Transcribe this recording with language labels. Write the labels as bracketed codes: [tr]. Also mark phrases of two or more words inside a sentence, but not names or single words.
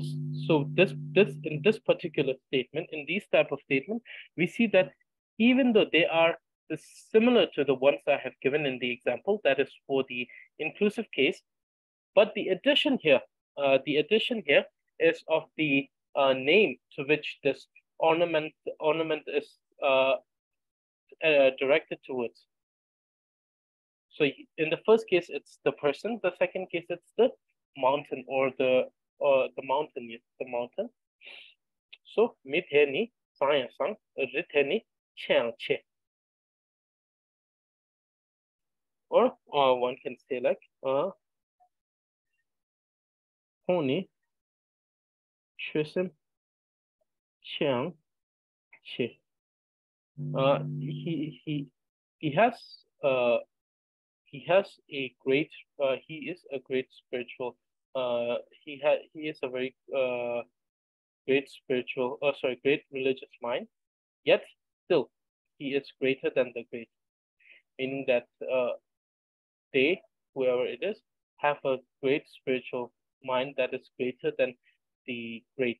[en] So this in this particular statement, in these type of statement, we see that even though they are similar to the ones I have given in the example, that is for the inclusive case, but the addition here is of the name to which this ornament is directed towards. So in the first case, it's the person. The second case, it's the mountain or the mountain. Yes, the mountain. [bo] So mithe sang sang rithe ni chiang che. [en] Or one can say like [bo] honi chusim chiang che. [en] He has a great he is a great spiritual he is a very great spiritual great religious mind, yet still he is greater than the great, meaning that they, whoever it is, have a great spiritual mind that is greater than the great.